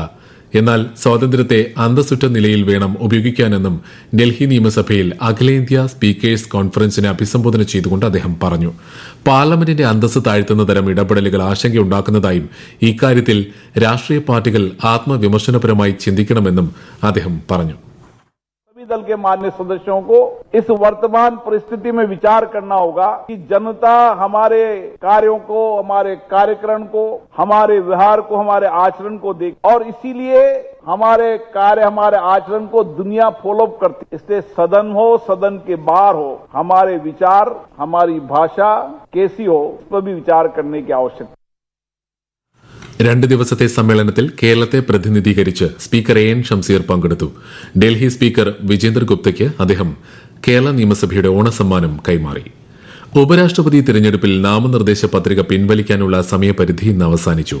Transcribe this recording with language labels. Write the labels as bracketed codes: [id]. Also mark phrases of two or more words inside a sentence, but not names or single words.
[ml] എന്നാൽ സ്വാതന്ത്ര്യത്തെ അന്തസ്സുറ്റ നിലയിൽ വേണം ഉപയോഗിക്കാനെന്നും ഡൽഹി നിയമസഭയിൽ അഖിലേന്ത്യാ സ്പീക്കേഴ്സ് കോൺഫറൻസിനെ അഭിസംബോധന ചെയ്തുകൊണ്ട് അദ്ദേഹം പറഞ്ഞു. പാർലമെന്റിന്റെ അന്തസ്സ് താഴ്ത്തുന്ന തരം ഇടപെടലുകൾ ആശങ്കയുണ്ടാക്കുന്നതായും ഇക്കാര്യത്തിൽ രാഷ്ട്രീയ പാർട്ടികൾ ആത്മവിമർശനപരമായി ചിന്തിക്കണമെന്നും അദ്ദേഹം പറഞ്ഞു. [hi] दल के मान्य सदस्यों को इस वर्तमान परिस्थिति में विचार करना होगा कि जनता हमारे कार्यों को, हमारे कार्यक्रम को, हमारे व्यवहार को, हमारे आचरण को देख और इसीलिए हमारे कार्य, हमारे आचरण को दुनिया फॉलोअप करती. इसलिए सदन हो, सदन के बाहर हो, हमारे विचार, हमारी भाषा कैसी हो, इस पर भी विचार करने की आवश्यकता. [ml] 2 ദിവസത്തെ സമ്മേളനത്തിൽ കേരളത്തെ പ്രതിനിധീകരിച്ച് സ്പീക്കർ AN ഷംസീർ പങ്കെടുത്തു. ഡൽഹി സ്പീക്കർ വിജേന്ദർ ഗുപ്തയ്ക്ക് അദ്ദേഹം കേരള നിയമസഭയുടെ ഓണസമ്മാനം കൈമാറി. ഉപരാഷ്ട്രപതി തിരഞ്ഞെടുപ്പിൽ നാമനിർദ്ദേശ പത്രിക പിൻവലിക്കാനുള്ള സമയപരിധി ഇന്ന് അവസാനിച്ചു.